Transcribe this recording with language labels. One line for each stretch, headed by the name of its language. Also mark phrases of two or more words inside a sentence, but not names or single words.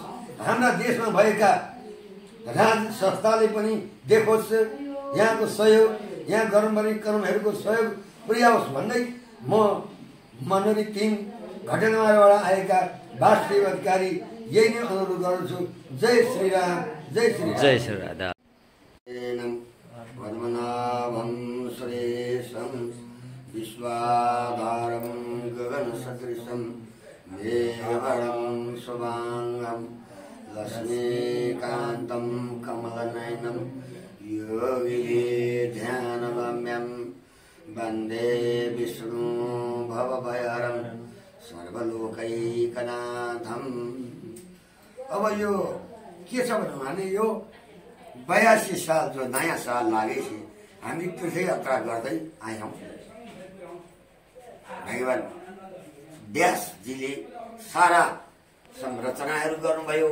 Nepali: हाम्रा देशमा भएका राज संस्थाले पनि देखोस्, यहाँको सहयोग, यहाँ कर्महरूको सहयोग पुर्याओस् भन्दै म मनोरी 3 घटनाबाट आएका वास्तविक अधिकारी यही नै अनुरोध गर्दछु। जय श्रीराम, जय श्री जय श्री राधा।
Sanskrit: पद्मनाभं सुरेशं विश्वाधारं गगनसदृशं मेघवर्णं शुभांगं लक्ष्मीकान्तं कमलनयनं योगी ध्यानगम्यं वन्दे विष्णु भवभयहरं सर्वलोकैकनाथम्।
Nepali: अब यो के छ भने यो 82 साल जो नयाँ साल लागेपछि हामी तीर्थयात्रा गर्दै आयौँ। भगवान व्यासजीले सारा संरचनाहरू गर्नुभयो।